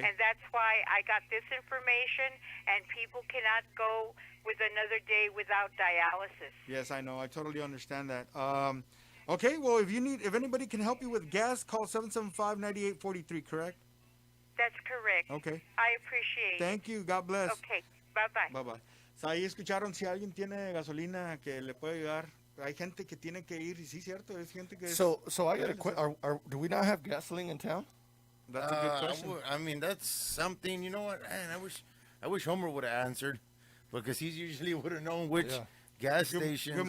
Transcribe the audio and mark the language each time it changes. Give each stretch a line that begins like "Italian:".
English: And that's why I got this information, and people cannot go with another day without dialysis. Yes, I know. I totally understand that. Okay, well, if anybody can help you with gas, call 775-9843, correct? That's correct. Okay. I appreciate it. Thank you. God bless. Okay. Bye-bye. Bye-bye.
Spanish: So, ahí escucharon si alguien tiene gasolina que le puede ayudar. Hay gente que tiene que ir, y sí, cierto, es gente que...
English: So I got a question. Do we not have gasoline in town? That's a good question. I mean, that's something, you know what, man, I wish Homer would have answered, because he usually would have known which gas stations